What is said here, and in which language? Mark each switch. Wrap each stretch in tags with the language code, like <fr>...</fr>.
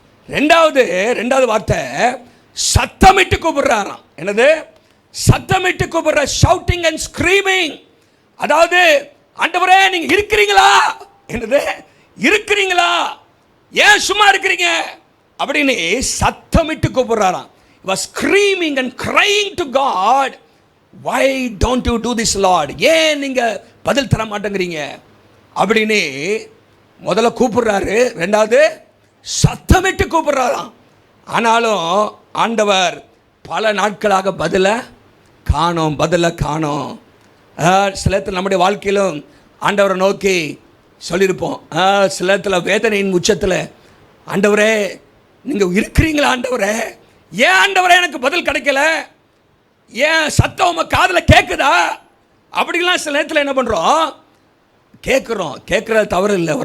<ta>ரெண்டாவது வார்த்தை சத்தமிட்டு கூப்பிடுறாராம். என்னது? சத்தமிட்டு கூப்பிடுற,</ta> <en>Shouting and screaming.</en> <ta>அதாவது ஆண்டவரே நீங்க இருக்கிறீங்களா, என்னது இருக்கிறீங்களா, ஏன் சும்மா இருக்கிறீங்க அப்படின்னு சத்தமிட்டு கூப்பிடுறாராம்.</ta> <en>he was screaming and crying to God, why don't you do this Lord,</en> <ta>ஏன் நீங்க பதில் தர மாட்டேங்கிறீங்க அப்படின்னு முதல்ல கூப்பிடுறாரு. ரெண்டாவது சத்தமிட்டு கூப்பிடுறாராம். ஆனாலும் ஆண்டவர் பல நாட்களாக பதில காணோம். சில நேரத்தில் நம்முடைய வாழ்க்கையிலும் ஆண்டவரை நோக்கி சொல்லியிருப்போம். சில நேரத்தில் வேதனையின் உச்சத்தில், ஆண்டவரே நீங்கள் இருக்கிறீங்களா, ஆண்டவரே ஏன் ஆண்டவரே எனக்கு பதில் கிடைக்கல, ஏன் சத்தம் உங்கள் காதில் கேட்குதா அப்படிலாம் சில நேரத்தில் என்ன பண்ணுறோம், கேட்குறது தவறு இல்லை.</ta>